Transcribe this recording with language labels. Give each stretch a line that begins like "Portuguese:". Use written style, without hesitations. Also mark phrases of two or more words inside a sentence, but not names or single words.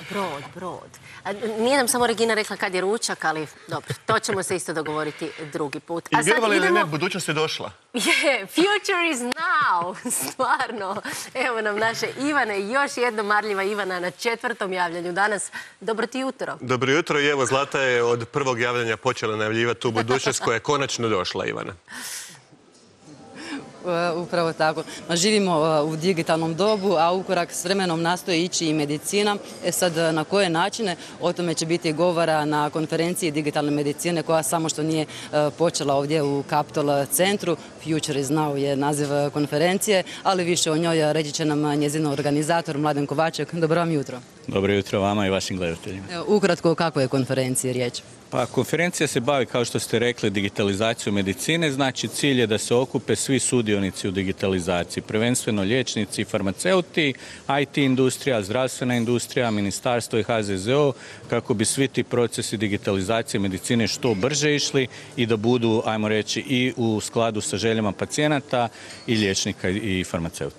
Croatian: brod. Nije nam samo Regina rekla kad je ručak, ali dobro, to ćemo se isto dogovoriti drugi put. I vjerovali ili ne, budućnost je došla. Je,
English: future is now,
Croatian: stvarno. Evo nam naše Ivane, još jedna marljiva Ivana na 4. javljanju danas. Dobro ti jutro. Dobro jutro i evo Zlata je od prvog javljanja počela najavljivati tu budućnost koja je konačno došla, Ivana. Upravo tako. Živimo u digitalnom dobu, a ukorak s vremenom nastoji ići i medicina. Sad, na koje načine? O tome će biti govora na konferenciji digitalne medicine koja samo što nije počela ovdje u Capitol centru. Future is now je naziv konferencije, ali više o njoj reći će nam njezin organizator Mladen Kovaček. Dobro vam jutro. Dobro jutro vama i vašim gledateljima. Ukratko, o kakvoj je konferenciji riječ? Pa konferencija se bavi, kao što ste rekli, digitalizacijom medicine. Znači, cilj je da se okupe svi sudionici u digitalizaciji, prvenstveno liječnici, farmaceuti, IT industrija, zdravstvena industrija, ministarstvo i HZZO, kako bi svi ti procesi digitalizacije medicine što brže išli i da budu, ajmo reći, i u skladu sa željama pacijenata i liječnika i farmaceuta.